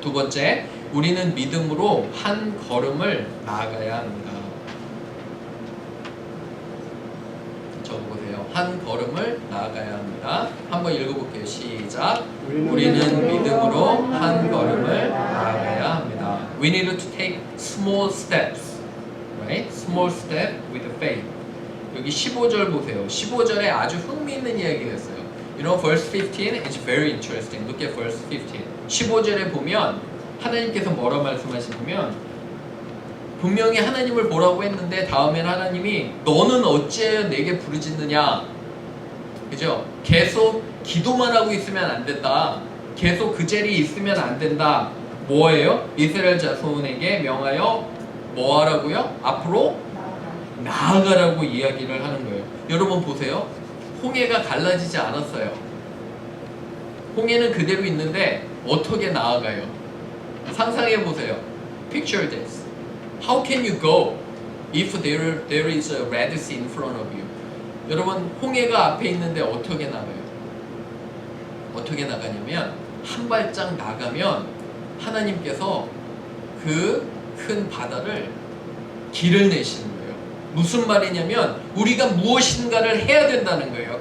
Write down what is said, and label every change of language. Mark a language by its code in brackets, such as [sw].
[ko] 두 번째, 우리는 믿음으로 한 걸음을 나아가야 합니다. 적어보세요. 한 걸음을 나아가야 합니다. 한번 읽어볼게요. 시작. 우리는 믿음으로 한 걸음을 나아가야 합니다. [en] We need to take small steps, right? Small step with faith. [ko] 여기 15절 보세요. 15절에 아주 흥미있는 이야기가 있어요. [en] You know, verse 15 is very interesting. Look at verse 15. [ko] 15절에 보면 하나님께서 뭐라 말씀하시냐면 분명히 하나님을 보라고 했는데 다음엔 하나님이 너는 어찌하여 내게 부르짖느냐. 그죠? 계속 기도만 하고 있으면 안 된다. 계속 그 자리에 있으면 안 된다. 뭐예요? 이스라엘 자손에게 명하여 뭐 하라고요? 앞으로 나아가라고 이야기를 하는 거예요. 여러분 보세요. 홍해가 갈라지지 않았어요. 홍해는 그대로 있는데 어떻게 나아가요? 상상해 보세요. [en] Picture this. How can you go if there is a Red Sea in front of you? [ko] 여러분 홍해가 앞에 있는데 어떻게 나가요? 어떻게 나가냐면 한 발짝 나가면 하나님께서 그 큰 바다를 길을 내시는 거예요. 무슨 말이냐면 우리가 무엇인가를 해야 된다는 거예요.